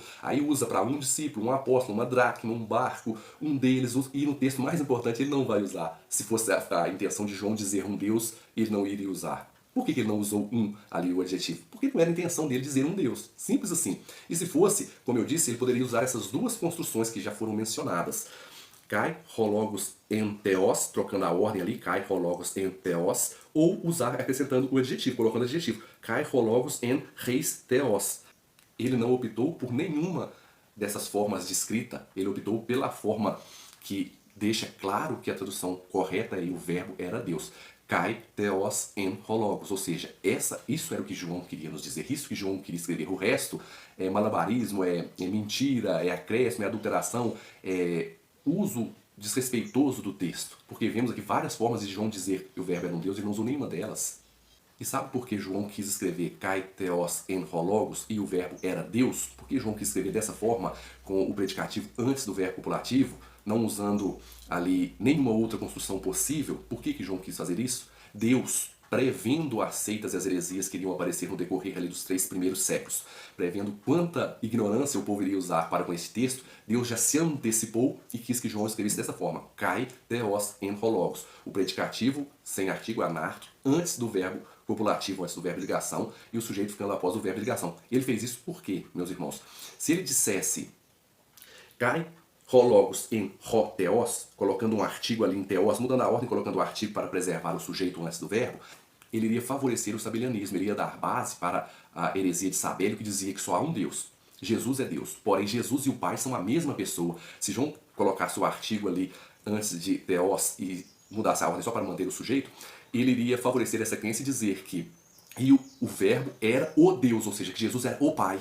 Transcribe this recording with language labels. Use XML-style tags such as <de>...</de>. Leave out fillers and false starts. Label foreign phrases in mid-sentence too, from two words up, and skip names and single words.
<pt>Aí usa para um discípulo, um apóstolo, uma dracma, um barco, um deles. E no texto mais importante ele não vai usar. Se fosse a intenção de João dizer um Deus, ele não iria usar. Por que ele não usou ali o adjetivo? Porque não era a intenção dele dizer um Deus. Simples assim. E se fosse, como eu disse, ele poderia usar essas duas construções que já foram mencionadas.</pt> <el>Καὶ ὁ λόγος ἦν θεός,</el> <pt>trocando a ordem ali,</pt> <el>καὶ ὁ λόγος ἦν θεός,</el> <pt>ou usar acrescentando o adjetivo, colocando o adjetivo,</pt> <el>καὶ ὁ λόγος ἦν εἷς θεός.</el> <pt>Ele não optou por nenhuma dessas formas de escrita, ele optou pela forma que deixa claro que a tradução correta e o verbo era Deus.</pt> <el>Καὶ θεὸς ἦν ὁ λόγος,</el> <pt>ou seja, isso era o que João queria nos dizer, isso que João queria escrever. O resto é malabarismo, é mentira, é acréscimo, é adulteração, é uso desrespeitoso do texto, porque vemos aqui várias formas de João dizer que o verbo era um Deus e ele não usou nenhuma delas. E sabe por que João quis escrever</pt> <el>καὶ θεὸς ἦν ὁ λόγος</el> <pt>e o verbo era Deus? Por que João quis escrever dessa forma, com o predicativo antes do verbo copulativo, não usando ali nenhuma outra construção possível? Por que João quis fazer isso? Deus, prevendo as seitas e as heresias que iriam aparecer no decorrer ali dos 3 primeiros séculos, prevendo quanta ignorância o povo iria usar para com esse texto, Deus já se antecipou e quis que João escrevesse dessa forma,</pt> <el>καὶ θεὸς ἦν ὁ λόγος,</el> <pt>o predicativo sem artigo anarto, antes do verbo copulativo, antes do verbo ligação, e o sujeito ficando após o verbo ligação. Ele fez isso por quê, meus irmãos? Se ele dissesse</pt> <el>καὶ ὁ λόγος ἦν ὁ θεός,</el> <pt>colocando um artigo ali em theos, mudando a ordem, colocando o artigo para preservar o sujeito antes do verbo, ele iria favorecer o sabelianismo, ele iria dar base para a heresia de Sabélio, que dizia que só há um Deus. Jesus é Deus, porém Jesus e o Pai são a mesma pessoa. Se João colocasse o artigo ali antes de theos e mudasse a ordem só para manter o sujeito, ele iria favorecer essa crença e dizer que o verbo era o Deus, ou seja, que Jesus era o Pai.</pt>